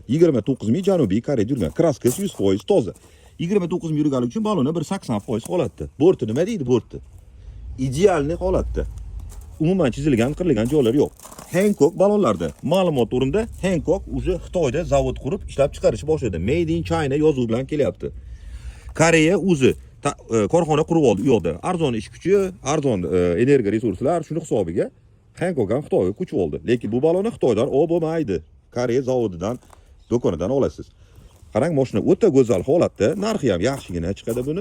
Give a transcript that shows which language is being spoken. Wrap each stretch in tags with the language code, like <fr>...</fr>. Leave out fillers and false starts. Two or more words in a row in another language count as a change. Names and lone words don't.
<uz>29 ming Janubiy Koreyada yurgan. Kraskasi 100% toza. 29 ming yurganlik uchun baloni 180% holatda. Borti nima deydi borti? Idealni holatda. Umuman chizilgan, qirilgan joylar yo'q. Hankook balonlarda ma'lumot o'rinda Hankook o'zi Xitoyda zavod qurib ishlab chiqarish boshladi.</uz> <en>Made in China</en> <uz>yozuv bilan kelyapti. Koreya o'zi korxona qurib oldi u yoqda. Arzon ish kuchi, arzon energiya resurslar shuni hisobiga Hankook ham Xitoyga ko'chib oldi. Lekin bu balonni Xitoydan olib bo'lmaydi. Koreya zavodidan, do'konidan olasiz. Qarang, mashina o'ta go'zal holatda, narxi ham yaxshigina chiqadi buni.</uz>